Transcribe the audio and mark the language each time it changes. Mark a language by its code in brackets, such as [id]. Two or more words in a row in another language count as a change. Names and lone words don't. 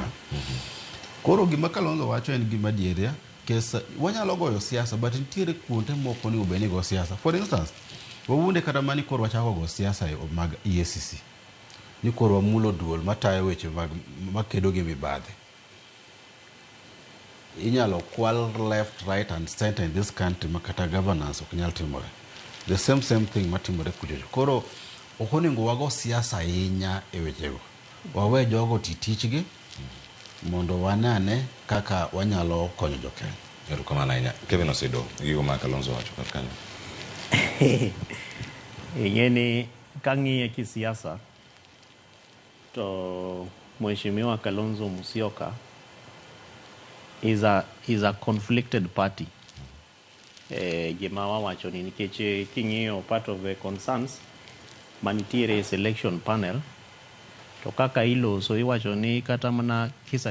[luo] Koro gima Kalonzo wacho en gima dieria kes wanyalo goyo siasa but nitiere kuonde moko ni ubeni go siasa. [en] For instance, [luo] wawunde kata mani koro wachako go siasa mag EACC. Ni koro wamulo duol matayo weche makedo gi mibadhi. Inyalo kwal [en] left, right and center in this country [luo] makata governance ok nyal timore. [en] The same thing [luo] matimore kujojo. Koro ok onego wago siasa ahinya e wechego. Wawe jogo titichgi mondo wanane kaka wanyalo konyo jokenya. Erokamano ahinya. Kevin Osedo gigo ma Kalonzo wacho kar kanyo. Ing'eni kang'iye kisiasa to Mheshimiwa Kalonzo Musyoka [en] is a conflicted party. [luo] Gima wawacho ni nikech king'iyo [en] part of the concerns [luo] manitiere [en] selection panel [luo] to kaka iloso iwacho ni kata mana kisa